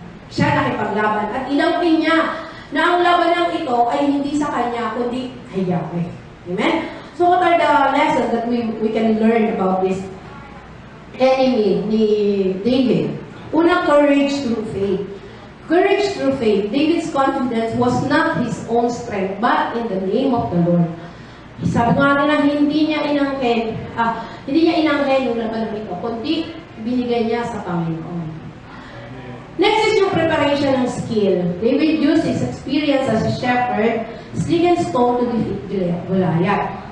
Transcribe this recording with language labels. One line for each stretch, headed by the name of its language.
Filipino: Siya nakipaglaban at inampin niya na ang labanang ito ay hindi sa kanya, kundi kay Yahweh. Amen?
English: So what are the lessons that we can learn about this enemy ni David?
Filipino: Una,
English: courage through faith. Courage through faith. David's confidence was not his own strength, but in the name of the Lord.
Filipino: Sabi nga nila, hindi niya inangkin yung laban ito, kundi binigay niya sa Panginoon.
English: Next is yung preparation ng skill. David used his experience as a shepherd, sling and stone to defeat Goliath.